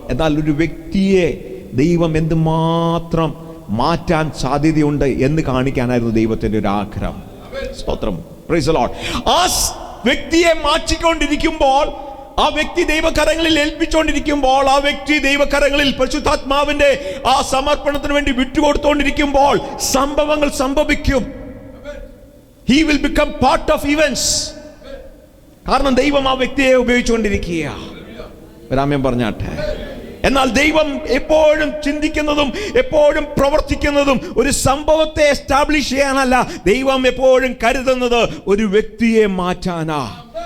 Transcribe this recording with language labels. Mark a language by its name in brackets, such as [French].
[Malayalam] എന്നാൽ ഒരു വ്യക്തിയെ ദൈവം എന്തുമാത്രം മാറ്റാൻ സാധ്യതയുണ്ട് എന്ന് കാണിക്കാനായിരുന്നു ദൈവത്തിന്റെ ഒരു ആഗ്രഹം. സ്തോത്രം. [English] Praise the lord. [Malayalam] ആ വ്യക്തിയെ മാറ്റിക്കൊണ്ടിരിക്കുമ്പോൾ, ആ വ്യക്തി ദൈവകരങ്ങളിൽ ഏൽപ്പിച്ചുകൊണ്ടിരിക്കുമ്പോൾ, ആ വ്യക്തി ദൈവകരങ്ങളിൽ പരിശുദ്ധാത്മാവിന്റെ ആ സമർപ്പണത്തിന് വേണ്ടി വിട്ടുകൊടുത്തുകൊണ്ടിരിക്കുമ്പോൾ സംഭവങ്ങൾ സംഭവിക്കും. [English] He will become part of events. [Malayalam] കാരണം ദൈവം ആ വ്യക്തിയെ ഉപയോഗിച്ചുകൊണ്ടിരിക്കുക. രാമൻ പറഞ്ഞാട്ടെ. എന്നാൽ ദൈവം എപ്പോഴും ചിന്തിക്കുന്നതും എപ്പോഴും പ്രവർത്തിക്കുന്നതും ഒരു സംഭവത്തെ എസ്റ്റാബ്ലിഷ് ചെയ്യാനല്ല. ദൈവം എപ്പോഴും കരുതുന്നത് ഒരു വ്യക്തിയെ മാറ്റാനാ.